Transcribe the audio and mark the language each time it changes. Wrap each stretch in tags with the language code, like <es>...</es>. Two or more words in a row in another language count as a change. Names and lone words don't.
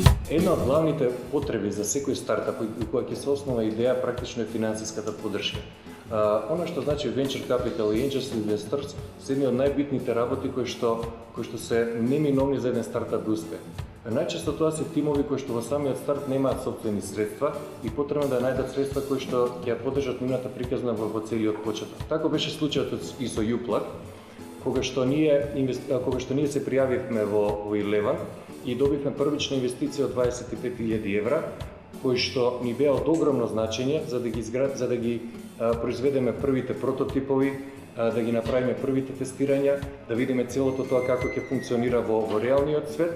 <mk>Една од главните потреби за секој стартап и која ќе се основна идеја практично е финансиската поддршка. Она што значи</mk> <en>venture capital</en> <mk>и</mk> <en>angel investors</en> <mk>се едни од најбитните работи кои што се неминовни за еден стартап да успее. Најчесто тоа се тимови кои што во самиот старт немаат сопствени средства и потребно да најдат средства кои што ќе ја поддржат нивната приказна во целиот почеток. Тако беше случајот и со Uplug, кога што ние се пријавивме во Eleven и добивме првична инвестиција од 25.000 евра, кои што ни беа од огромно значење за да ги произведеме првите прототипови, да ги направиме првите тестирања, да видиме целото тоа како ќе функционира во реалниот свет.</mk>